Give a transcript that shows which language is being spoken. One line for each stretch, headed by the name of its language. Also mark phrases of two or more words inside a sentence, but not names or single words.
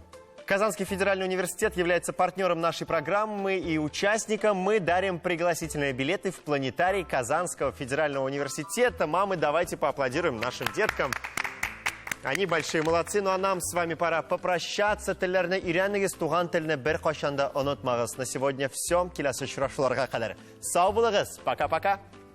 Russian: Казанский федеральный университет является партнером нашей программы, и участникам мы дарим пригласительные билеты в планетарий Казанского федерального университета. Мамы, давайте поаплодируем нашим деткам. Они большие молодцы, ну а нам с вами пора попрощаться.
Tatar: Теллерне ирянегез туган телне бер кашанда онотмагыз. На сегодня все. Киләсе очрашуларга кадәр. Сау булыгыз.
Russian: Пока-пока.